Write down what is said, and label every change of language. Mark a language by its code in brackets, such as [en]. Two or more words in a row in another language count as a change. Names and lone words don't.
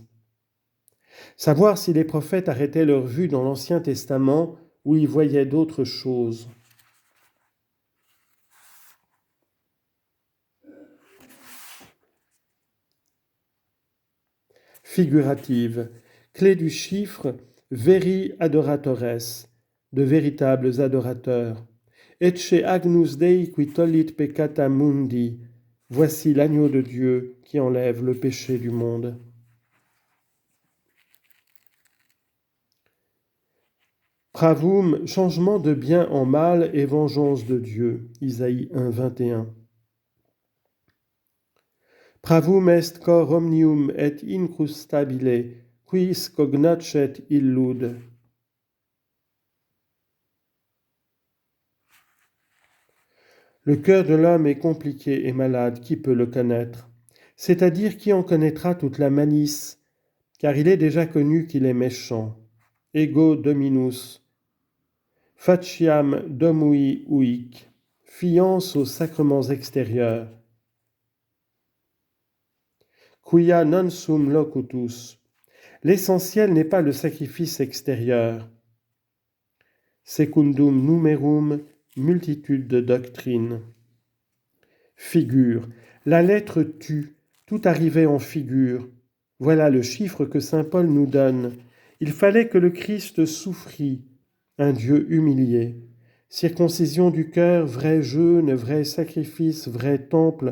[fr] Savoir si les prophètes arrêtaient leur vue dans l'Ancien Testament ou y voyaient d'autres choses. Figurative. Clé du chiffre, [la] veri adoratores, [fr] de véritables adorateurs. [la] Ecce agnus Dei qui tollit peccata mundi. [fr] Voici l'agneau de Dieu qui enlève le péché du monde. Pravum, changement de bien en mal et vengeance de Dieu. Isaïe 1, 21. [la] Pravum est cor omnium et incrustabile, quis cognacet illud. [fr] Le cœur de l'homme est compliqué et malade, qui peut le connaître? C'est-à-dire qui en connaîtra toute la malice, car il est déjà connu qu'il est méchant. [la] Ego dominus. Faciam domui uic. [fr] Fiance aux sacrements extérieurs. [la] Quia non sum locutus. [fr] L'essentiel n'est pas le sacrifice extérieur. [la] Secundum numerum, [fr] multitude de doctrines. Figure. La lettre tue, tout arrivait en figure. Voilà le chiffre que saint Paul nous donne. Il fallait que le Christ souffrit, un Dieu humilié. Circoncision du cœur, vrai jeûne, vrai sacrifice, vrai temple.